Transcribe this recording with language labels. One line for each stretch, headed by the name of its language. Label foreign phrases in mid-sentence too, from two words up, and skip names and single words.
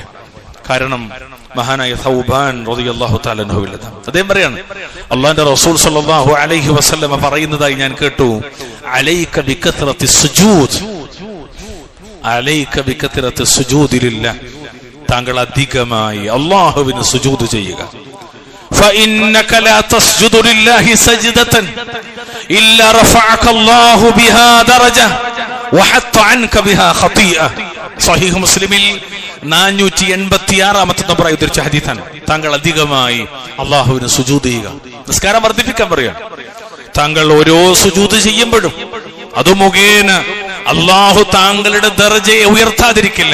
Malayalam: കാരണം മഹാനായ സൗബാൻ
Arabic: رضي الله تعالى عنه
Malayalam: അദ്ദേഹം പറയാണ്, അല്ലാഹുവിന്റെ റസൂൽ
Arabic: صلى الله عليه وسلم
Malayalam: പറയുന്നതായി ഞാൻ കേട്ടു,
Arabic: عليك بكثرة السجود, عليك بكثرة السجود لله,
Malayalam: താങ്കൾ അധികമായി അല്ലാഹുവിന് സുജൂദ് ചെയ്യുക.
Arabic: فإنك لا تسجد لله سجدة إلا رفعك الله بها درجة وحط عنك بها خطيئة.
Malayalam: صحيح മുസ്ലിമിൽ 486 നമ്പറായി ഉദ്ധരിച്ച ഹദീസാണ്. താങ്കൾ അധികമായി അല്ലാഹുവിന് സുജൂദ് ചെയ്യുക. നിസ്കാരം വർദ്ധിപ്പിക്കാൻ പറയാം. താങ്കൾ ഓരോ സുജൂദ് ചെയ്യുമ്പോഴും അത് മുഖേന അല്ലാഹു താങ്കളുടെ ദർജയെ ഉയർത്താതിരിക്കില്ല.